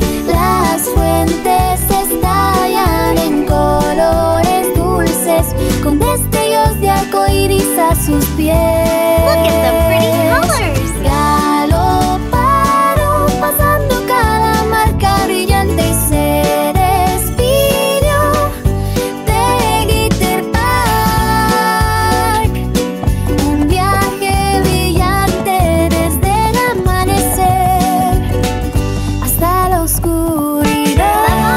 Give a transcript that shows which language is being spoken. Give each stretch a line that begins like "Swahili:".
Spanish: Las fuentes estallan en colores dulces, con destellos de arcoíris a sus pies.
English: Look at the pretty colors!
Spanish: Galoparon pasando cada marca brillante y se despidió de Glitter Park. Un viaje brillante desde el amanecer hasta la oscuridad.